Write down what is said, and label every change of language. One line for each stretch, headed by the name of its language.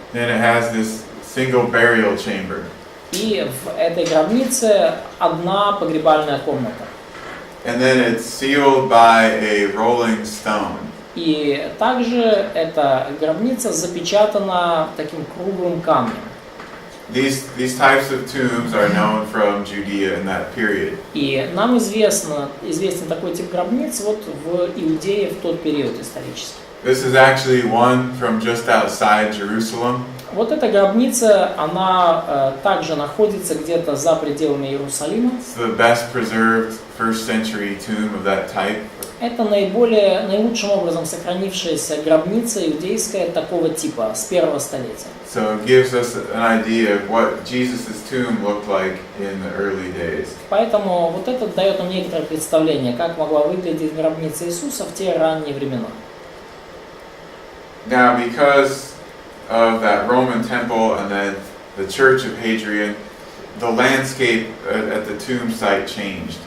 English: Then it has this single burial chamber.
Russian: И в этой гробнице одна погребальная комната.
English: And then it's sealed by a rolling stone.
Russian: И также эта гробница запечатана таким круглым камнем.
English: These types of tombs are known from Judea in that period.
Russian: И нам известен такой тип гробниц вот в Иудее в тот период исторически.
English: This is actually one from just outside Jerusalem.
Russian: Вот эта гробница, она также находится где-то за пределами Иерусалима.
English: It's the best preserved first century tomb of that type.
Russian: Это наилучшим образом сохранившаяся гробница иудейская такого типа с первого столетия.
English: So it gives us an idea of what Jesus' tomb looked like in the early days.
Russian: Поэтому вот это дает нам некоторое представление, как могла выглядеть гробница Иисуса в те ранние времена.
English: Now, because of that Roman temple and then the Church of Hadrian, the landscape at the tomb site changed.